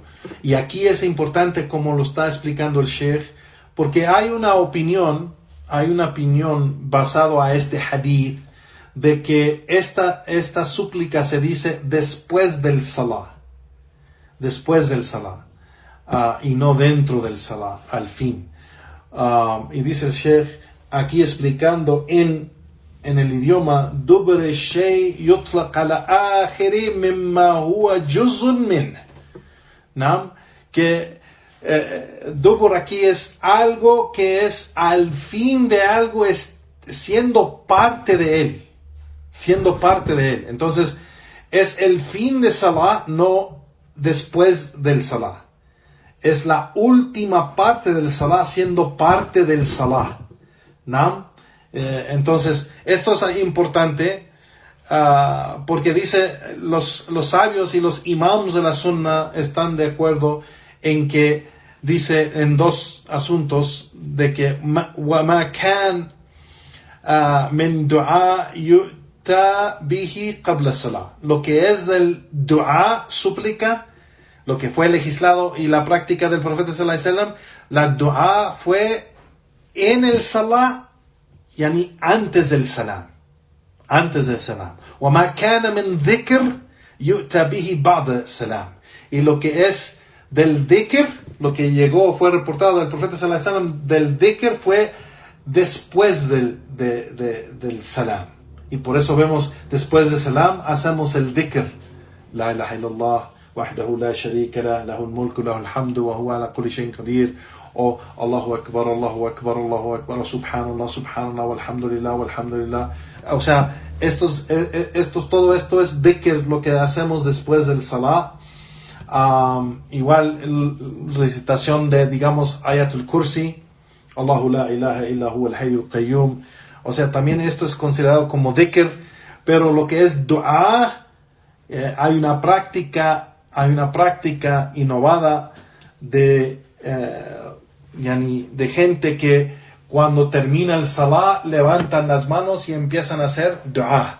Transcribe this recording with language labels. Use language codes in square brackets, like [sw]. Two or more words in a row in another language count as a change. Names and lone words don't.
[es] Y aquí es importante como lo está explicando el Sheikh, porque hay una opinión basado a este hadith de que esta súplica se dice después del salah, y no dentro del salah, al fin. Y dice el Sheikh aquí explicando en el idioma [ar] دبر شيء يطلق على آخر مما هو جزء من. [es] ¿No? Que dubur aquí es algo que es al fin de algo, es siendo parte de él. Entonces, es el fin de salah, no después del salah. Es la última parte del salah siendo parte del salah. ¿No? Entonces, esto es importante porque dice, los sabios y los imams de la sunna están de acuerdo en que dice en dos asuntos de que [ar] وَمَا كَانْ مِنْ دُعَاء يُؤْتَى بِهِ قَبْلَ الصَّلَاةِ. [es] Lo que es del dua, súplica, lo que fue legislado y la práctica del profeta [ar] صلى الله عليه وسلم, [es] la dua fue en el salah, antes del salam. [ar] وَمَا كَانَ مِنْ ذِكْر يؤتى به بعد السلام. [es] Y lo que es del dhikr, lo que fue reportado del profeta [ar] صلى الله عليه وسلم [es] del dhikr fue después del salam. Y por eso vemos, después del salam, hacemos el dhikr. [ar] لا إله إلا الله وحده لا شريك له له الملك له الحمد وهو على كل شيء قدير. O الله أكبر الله أكبر الله أكبر سبحان الله سبحان الله والحمد لله والحمد لله. [es] O sea, todo esto es dhikr, lo que hacemos después del salah. Igual recitación de, digamos, [ar] آية الكرسي الله لا إله إلا هو الحي القيوم. [es] O sea, también esto es considerado como dhikr, pero lo que es dua, hay una práctica innovada de gente que cuando termina el salah levantan las manos y empiezan a hacer dua.